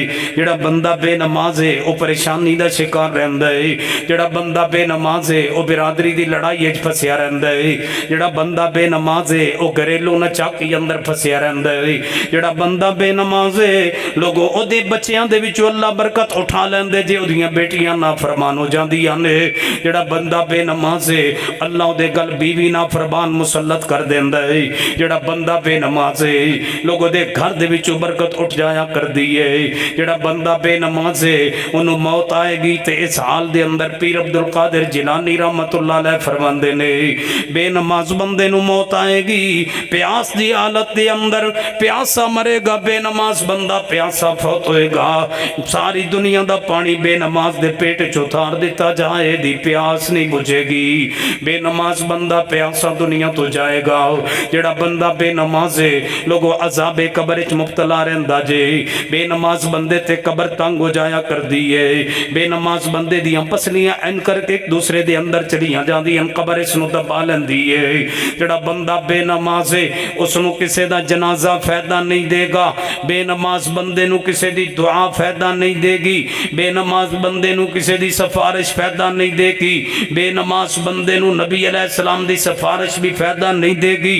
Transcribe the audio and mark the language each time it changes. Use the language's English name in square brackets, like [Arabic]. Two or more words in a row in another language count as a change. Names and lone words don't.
[Punjabi] جڑا بندہ بے نماز ہے او پریشانی دا شکار رہندا ہے۔ جڑا بندہ بے نماز ہے او برادری دی لڑائی وچ پھسیا رہندا ہے۔ جڑا بندہ بے نماز ہے او گھریلو نچاکی اندر پھسیا رہندا ہے۔ جڑا بندہ بے نماز ہے لوگوں او دے بچیاں دے وچوں اللہ برکت اٹھا لیندے جے، اودیاں بیٹیاں نافرمان ہو جاندیاں نے۔ جڑا بندہ بے نماز ہے اللہ دے گل بیوی نافرمان مسلط کر دیندا ہے۔ جڑا بندہ بے نماز ہے لوگوں دے گھر دے وچوں برکت اٹھ جایا کردی ہے۔ جڑا بندہ بے نماز ہے انہوں موت آئے گی تے اس حال دے اندر پیر عبدالقادر جیلانی [Arabic] رحمت اللہ علیہ [Punjabi] فرماندے نے بے نماز بندے نو موت آئے گی پیاس دی حالت دے اندر، پیاسا مرے گا بے نماز بندہ پیاسا فوت ہوئے گا۔ ساری دنیا دا پانی بے نماز دے پیٹ چوتھار دیتا جائے دی پیاس نہیں بجھے گی۔ بے نماز بندہ پیاسا دنیا تو جائے گا۔ جڑا بندہ بے نماز ہے لوگوں عذاب قبر وچ مبتلا رہندا جے۔ بے نماز بندے تے قبر تنگ ہو جایا کر دیئے۔ بے نماز بندے دیاں پسلیاں این کر کے ایک دوسرے دے اندر چلیاں جاندیاں قبر اس نو دبا لیندی ہے۔ جڑا بندہ بے نماز ہے اس نو کسے دا جنازہ فائدہ نہیں دے گا۔ بے نماز بندے نو کسے دی دعا فائدہ نہیں دے گی۔ بے نماز بندے نو کسے دی سفارش فائدہ نہیں دے گی۔ بے نماز بندے نو نبی [Arabic] علیہ السلام [Punjabi] دی سفارش بھی فائدہ نہیں دے گی۔